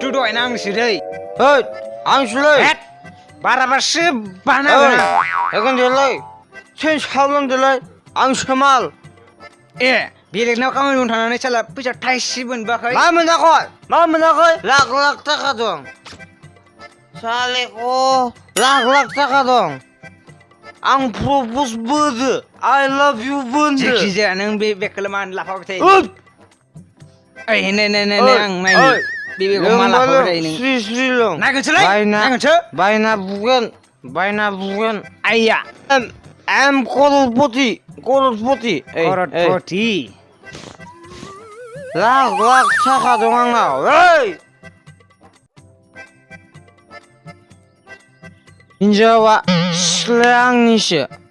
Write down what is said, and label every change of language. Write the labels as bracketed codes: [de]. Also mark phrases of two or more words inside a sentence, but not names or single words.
[brx] दहायना आंसो दै आंसोलै बाराबासो बानागोन होगोन देलै सेन्स खालामदोलै आंसो माल बेलेगनाव खामानि मावनो थांनानै साला फैसा थाइसे मोनबोआखै मा मोनाखै लाख लाख थाखा दं सालेखौ लाख थाखा दं आं प्रप'ज बोदो [en] I love you [brx] बोन्दो जायखिजाया नों बे बेगखौलाय मानो लाफाबाय थायो नै आं नायनो बे बेगखौ मा लाफाबाय थायो नों स्रि लों नायगोनसोलै बायना बुगोन आइया एम करोड़पति लाख थाखा दं आंनाव हिनजावा सिख्लाया आंनिसो